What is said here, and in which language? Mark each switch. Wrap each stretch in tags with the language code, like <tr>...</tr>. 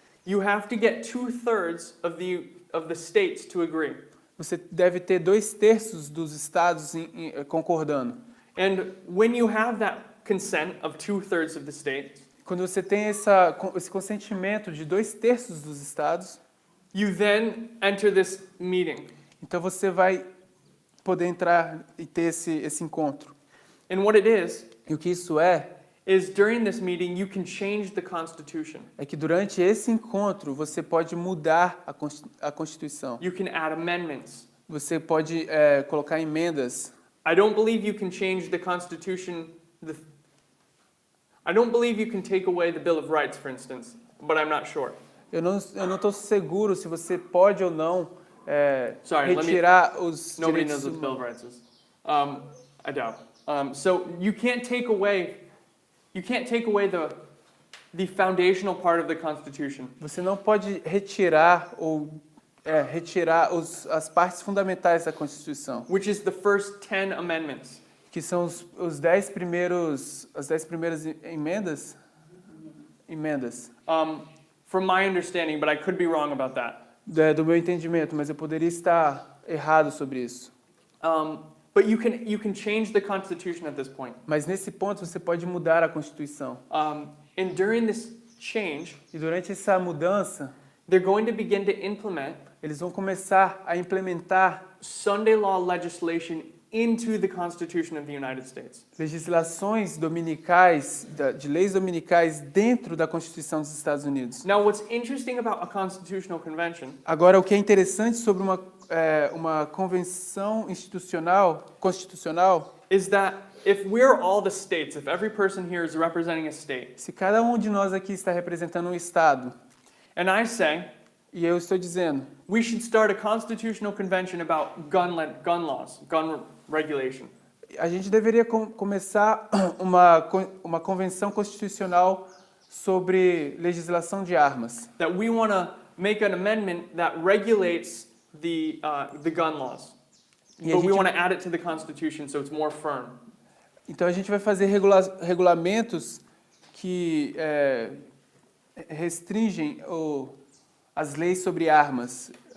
<en>you have to get 2/3 of the states to agree.</en> <pt>você deve ter 2/3 dos estados concordando.</pt> <en>And when you have that consent of 2/3 of the states,</en> <pt>Quando você tem esse consentimento de 2/3 dos estados,</pt> <en>you then enter this meeting.</en> <pt>então você vai poder entrar e ter esse encontro.</pt> <en>And what it</en> <pt>E o que isso é</pt> <en>during this meeting you can change the Constitution.</en> <pt>que durante esse encontro você pode mudar a Constituição.</pt> <en>You can add amendments.</en> <pt>Você pode colocar emendas.</pt> <en>I don't believe you can change the Constitution. I don't believe you can take away the Bill of Rights, for instance, but I'm not sure.</en> <pt>Eu não estou seguro se você pode ou não</pt> <en>Sorry,</en> <pt>retirar os</pt> <en>Nobody</en> <pt>direitos</pt> <en>knows what the Bill of</en> <pt>humanos.</pt> <en>Rights is. I doubt. So you can't take away the foundational part of the Constitution.</en> <pt>Você não pode retirar as partes fundamentais da Constituição,</pt> <en>Which is the first 10 amendments.</en> <pt>que são as 10 primeiras emendas,</pt> <en>From my understanding, but I could be wrong about that.</en> <pt>do meu entendimento, mas eu poderia estar errado sobre isso.</pt> <en>But you can change the Constitution at this point.</en> <pt>Mas nesse ponto você pode mudar a Constituição.</pt> <en>And during this change,</en> <pt>E durante essa mudança,</pt> <en>they're going to begin to implement</en> <pt>eles vão começar a implementar</pt> <en>Sunday law legislation into the Constitution of the United States.</en> <pt>legislações dominicais, de leis dominicais dentro da Constituição dos Estados Unidos.</pt> <en>Now, what's interesting about a constitutional convention</en> <pt>Agora, o que é interessante sobre uma convenção constitucional,</pt> <en>is that if we're all the states, if every person here is representing a state,</en> <pt>se cada um de nós aqui está representando um estado,</pt> <en>and I say,</en> <pt>e eu estou dizendo,</pt> <en>we should start a constitutional convention about gun laws, gun regulation.</en> <pt>a gente deveria começar uma convenção constitucional sobre legislação de armas.</pt> <en>That we want to make an amendment that regulates the gun laws.</en> <pt>E a</pt> <en>But we</en> <pt>gente-</pt> <en>want to add it to the Constitution so it's more firm.</en> <pt>Então a gente vai fazer regulamentos que restringem as leis sobre armas.</pt>